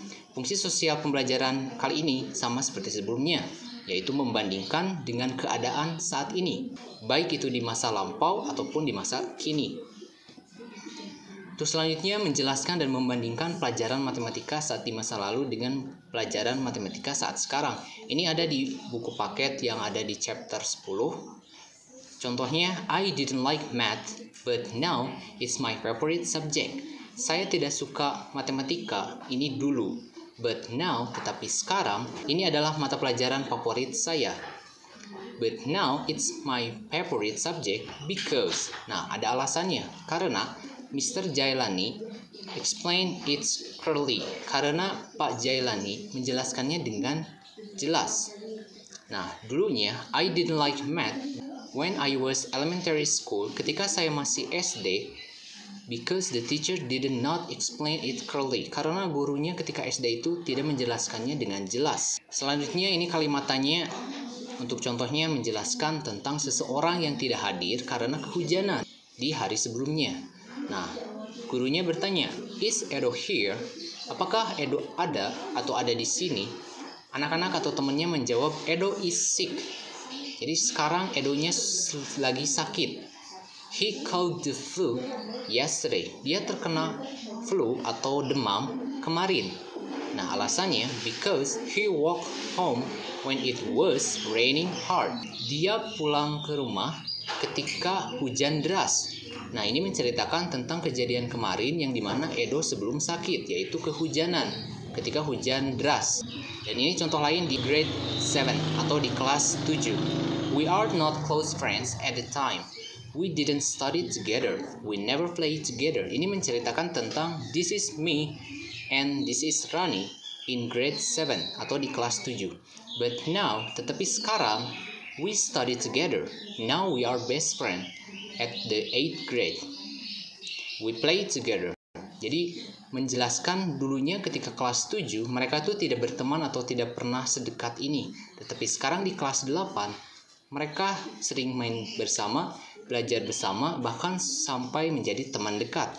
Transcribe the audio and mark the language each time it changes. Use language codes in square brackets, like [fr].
[id] Fungsi sosial pembelajaran kali ini sama seperti sebelumnya, yaitu membandingkan dengan keadaan saat ini, baik itu di masa lampau ataupun di masa kini. Untuk selanjutnya menjelaskan dan membandingkan pelajaran matematika saat di masa lalu dengan pelajaran matematika saat sekarang. Ini ada di buku paket yang ada di chapter 10. [en] Contohnya, I didn't like math, but now it's my favorite subject. [id] Saya tidak suka matematika, ini dulu. [en] But now, [id] tetapi sekarang, ini adalah mata pelajaran favorit saya. [en] But now it's my favorite subject because. [id] Nah, ada alasannya. [en] Karena Mr. Jailani explain it's clearly. [id] Karena Pak Jailani menjelaskannya dengan jelas. Nah, dulunya [en] I didn't like math when I was elementary school. [id] Ketika saya masih SD, [en] because the teacher did not explain it clearly. [id] Karena gurunya ketika SD itu tidak menjelaskannya dengan jelas. Selanjutnya ini kalimatannya. Untuk contohnya menjelaskan tentang seseorang yang tidak hadir karena kehujanan di hari sebelumnya. Nah, gurunya bertanya, [en] "Is Edo here?" [id] Apakah Edo ada atau ada di sini? Anak-anak atau temannya menjawab, [en] "Edo is sick." [id] Jadi sekarang Edonya lagi sakit. [en] He caught the flu yesterday. [id] Dia terkena flu atau demam kemarin. Nah, alasannya [en] because he walked home when it was raining hard. [id] Dia pulang ke rumah ketika hujan deras. Nah, ini menceritakan tentang kejadian kemarin yang dimana Edo sebelum sakit, yaitu kehujanan ketika hujan deras. Dan ini contoh lain di grade 7 atau di kelas 7. [en] We are not close friends at the time. We didn't study together. We never played together. [id] Ini menceritakan tentang [en] this is me and this is Rani in grade 7 [id] atau di kelas 7. [en] But now, [id] tetapi sekarang, [en] we study together. Now we are best friend at the 8th grade. We play together. [id] Jadi menjelaskan dulunya ketika kelas 7 mereka tuh tidak berteman atau tidak pernah sedekat ini. Tetapi sekarang di kelas 8 mereka sering main bersama, belajar bersama, bahkan sampai menjadi teman dekat.